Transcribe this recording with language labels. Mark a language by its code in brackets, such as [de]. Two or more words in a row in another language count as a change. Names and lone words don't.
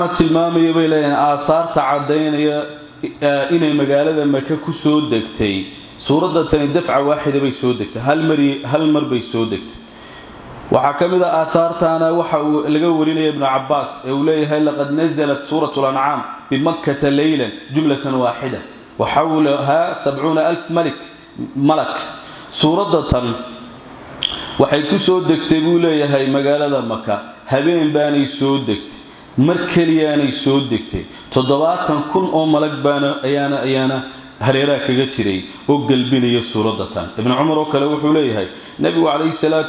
[so] tilmaamaya bay leeyihiin aasaarta cadeynaya inay magaalada Maka ku soo degtay suuradda tan dafca waahida bay soo degtay hal mar bay soo degtay waxa kamida aasaartaana waxa laga warinaya ibn Abbas ee uu leeyahay [ar] لقد نزلت سورة الأنعام بمكة ليلا جملة واحدة وحولها 70000 ملك [so] suuradda tan waxay ku soo degtay buu leeyahay magaalada Maka habeen baanay soo degtay mar kaliyaanay soo degtay 70000 oo malag baana ayaana hareeraha kaga jiray oo galbinaya suuradda tan ibn Umar oo kale wuxuu leeyahay nabigu kaleey salaatu